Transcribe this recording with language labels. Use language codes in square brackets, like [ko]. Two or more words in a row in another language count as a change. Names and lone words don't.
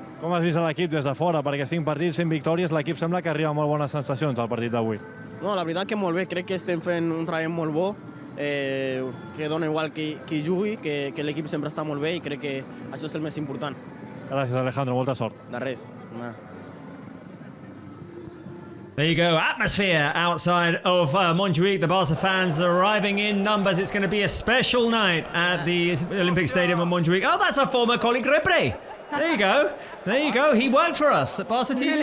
[ca] Com has vist l'equip des de fora? Perquè 5 partits, 5 victòries, l'equip sembla que arriba amb molt bones sensacions al partit d'avui. No, la veritat que molt bé, crec que estem fent un treball molt bo, que dona igual qui jugui, que l'equip sempre està molt bé i crec que això és el més important. Gràcies, Alejandro, molta sort. De res. [en] There you go, atmosphere outside of Montjuïc. The Barça fans arriving in numbers. It's going to be a special night at the Olympic Stadium of Montjuïc. Oh, that's our former colleague Repre. There you go. There you go. He worked for us at Barça TV